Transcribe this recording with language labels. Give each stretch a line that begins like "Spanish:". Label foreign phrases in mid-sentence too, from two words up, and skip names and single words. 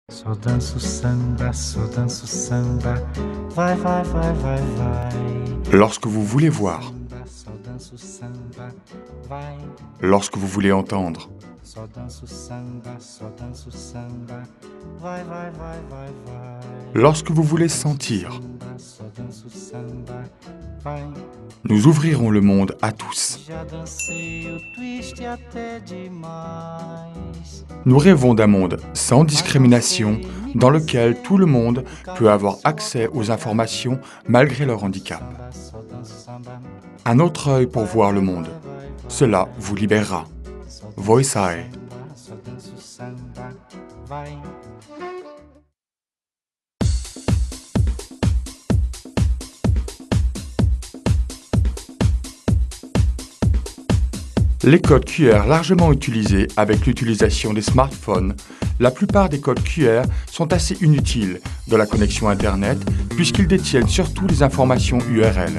Portuguese: Só danço samba, vai, vai, vai, vai, vai.
French: Lorsque vous voulez voir,
Portuguese: Só danço samba, vai.
French: lorsque vous voulez entendre,
Portuguese: Só danço samba, vai, vai, vai, vai, vai.
French: lorsque vous voulez sentir,
Portuguese: Só danço samba, vai.
French: nous ouvrirons le monde à tous.
Portuguese: Já dancei o twist até demais.
French: Nous rêvons d'un monde sans discrimination dans lequel tout le monde peut avoir accès aux informations malgré leur handicap.
Portuguese: Só danço samba,
French: Un autre œil pour voir le monde. Cela vous libérera. Voice Eye.
Portuguese: só danço samba, vai.
French: Les codes QR largement utilisés avec l'utilisation des smartphones, la plupart des codes QR sont assez inutiles de la connexion Internet puisqu'ils détiennent surtout les informations URL.